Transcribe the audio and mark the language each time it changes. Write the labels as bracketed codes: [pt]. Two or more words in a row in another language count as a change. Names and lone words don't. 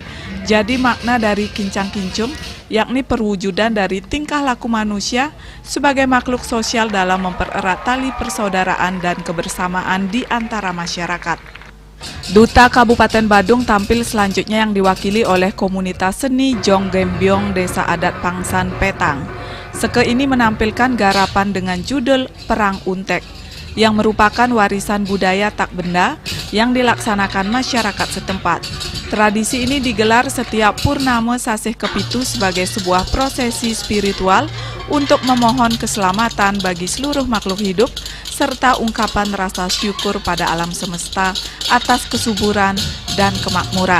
[id] Jadi makna dari Kincang Kincung yakni perwujudan dari tingkah laku manusia sebagai makhluk sosial dalam mempererat tali persaudaraan dan kebersamaan di antara masyarakat. Duta Kabupaten Badung tampil selanjutnya yang diwakili oleh komunitas seni Jong Gembyong Desa Adat Pangsan Petang. Seke ini menampilkan garapan dengan judul Perang Untek, yang merupakan warisan budaya tak benda yang dilaksanakan masyarakat setempat. Tradisi ini digelar setiap Purnama Sasih Kepitu sebagai sebuah prosesi spiritual untuk memohon keselamatan bagi seluruh makhluk hidup serta ungkapan rasa syukur pada alam semesta atas kesuburan dan kemakmuran.